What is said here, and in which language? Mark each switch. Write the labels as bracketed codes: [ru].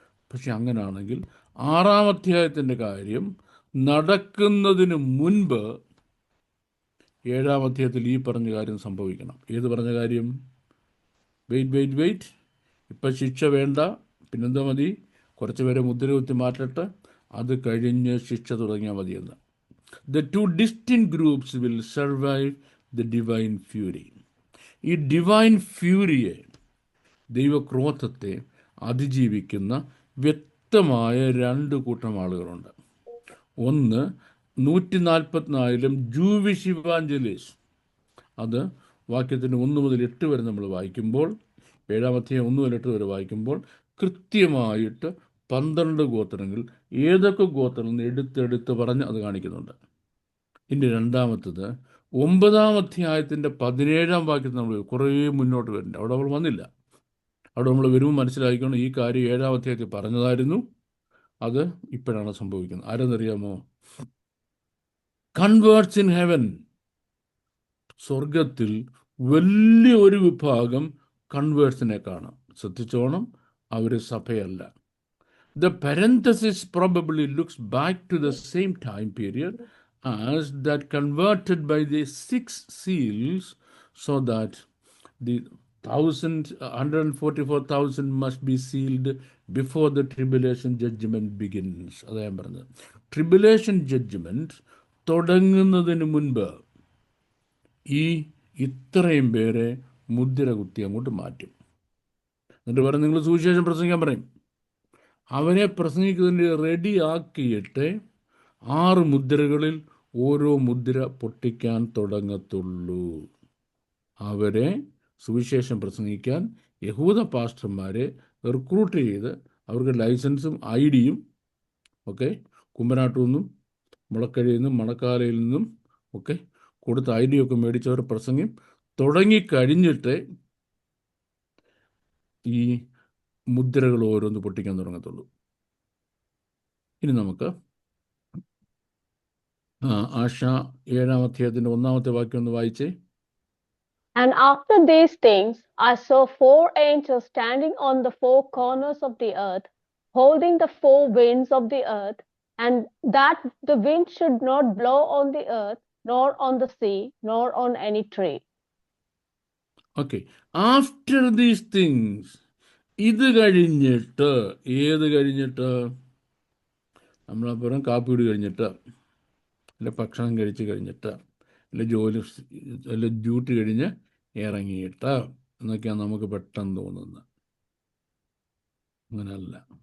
[ml] പക്ഷെ അങ്ങനെയാണെങ്കിൽ 6-ാം അധ്യായത്തിൻ്റെ കാര്യം നടക്കുന്നതിന് മുൻപ് 7-ാം അധ്യായത്തിൽ ഈ പറഞ്ഞ കാര്യം സംഭവിക്കണം. ഏത് പറഞ്ഞ കാര്യം? വെയിറ്റ്, ഇപ്പം ശിക്ഷ വേണ്ട, പിന്നെന്താ മതി? കുറച്ച് പേരെ മുദ്ര കുത്തി മാറ്റട്ടെ, അത് കഴിഞ്ഞ് ശിക്ഷ തുടങ്ങിയാൽ മതിയെന്ന്. [en] The 2 distinct groups will survive the divine fury. [ml] ഈ ഡിവൈൻ ഫ്യൂരിയെ, ദൈവക്രോധത്തെ അതിജീവിക്കുന്ന വ്യക്തമായ 2 കൂട്ടം ആളുകളുണ്ട്. ഒന്ന് 144,000 ജൂവിഷ് ഇവാഞ്ചലിസ്റ്റ്. അത് വാക്യത്തിന് 1 മുതൽ 8 വരെ നമ്മൾ വായിക്കുമ്പോൾ, 7-ാം അധ്യായം 1 മുതൽ 8 വരെ വായിക്കുമ്പോൾ കൃത്യമായിട്ട് 12 ഗോത്രങ്ങൾ ഏതൊക്കെ ഗോത്രങ്ങൾ എടുത്തെടുത്ത് പറഞ്ഞ് അത് കാണിക്കുന്നുണ്ട്. ഇനി രണ്ടാമത്തത് 9-ാം അധ്യായത്തിൻ്റെ 17-ാം വാക്യത്തിൽ നമ്മൾ കുറേ മുന്നോട്ട് വരുന്നുണ്ട്. അവിടെ നമ്മൾ വന്നില്ല. അവിടെ നമ്മൾ വരുമ്പോൾ മനസ്സിലാക്കണം, ഈ കാര്യം 7-ാം അധ്യായത്തിൽ പറഞ്ഞതായിരുന്നു, അത് ഇപ്പോഴാണ് സംഭവിക്കുന്നത്. ആരെന്നറിയാമോ? [en] Converts in heaven. [ml] സ്വർഗത്തിൽ വലിയ ഒരു വിഭാഗം കൺവേർട്സിനെ കാണാം. ശ്രദ്ധിച്ചോണം, അവർ സഭയല്ല. [en] The parenthesis probably looks back to the same time period as that converted by the 6 seals, so that the 144,000 must be sealed before the tribulation judgment begins. [ml] അതാ ഞാൻ പറഞ്ഞത്. ട്രിബുലേഷൻ ജഡ്ജ്മെൻറ്റ് തുടങ്ങുന്നതിന് മുൻപ് ഇത്രയും പേരെ മുദ്ര കുത്തി അങ്ങോട്ട് മാറ്റും. എന്നിട്ട് പറയും, നിങ്ങൾ സുവിശേഷം പ്രസംഗിക്കാൻ പറയും. അവനെ പ്രസംഗിക്കുന്നതിന് റെഡിയാക്കിയിട്ട് 6 മുദ്രകളിൽ ഓരോ മുദ്ര പൊട്ടിക്കാൻ തുടങ്ങത്തുള്ളൂ. അവരെ സുവിശേഷം പ്രസംഗിക്കാൻ യഹൂദ പാസ്റ്റർമാരെ റിക്രൂട്ട് ചെയ്ത് അവർക്ക് ലൈസൻസും ID-യും ഒക്കെ കുമ്പനാട്ടിൽ നിന്നും മുളക്കഴിയിൽ നിന്നും മണക്കാലയിൽ നിന്നും ഒക്കെ കൊടുത്ത് ID-യൊക്കെ മേടിച്ചവർ പ്രസംഗം തുടങ്ങിക്കഴിഞ്ഞിട്ട് ഈ മുദ്രകൾ ഓരോന്ന് പൊട്ടിക്കാൻ തുടങ്ങത്തുള്ളൂ. ഇനി നമുക്ക് ആശ 7-ാം അധ്യായത്തിൻ്റെ 1-ാമത്തെ വാക്യം ഒന്ന് വായിച്ചേ. [en] And after these things, I saw 4 angels standing on the 4 corners of the earth, holding the 4 winds of the earth, and that the wind should not blow on the earth, nor on the sea, nor on any tree. [ml] Okay, [en] after these things, [ml] ഇത് കഴിഞ്ഞിട്ട്, ഏത് കഴിഞ്ഞിട്ട്? നമ്മളപ്പുറം കാപ്പിടി കഴിഞ്ഞിട്ട്, അല്ല ഭക്ഷണം കഴിച്ച് കഴിഞ്ഞിട്ട്, അല്ല ജോലി, അല്ല ഡ്യൂട്ടി കഴിഞ്ഞ് ഇറങ്ങിയിട്ട് എന്നൊക്കെയാണ് നമുക്ക് പെട്ടെന്ന് തോന്നുന്നത്. അങ്ങനല്ല.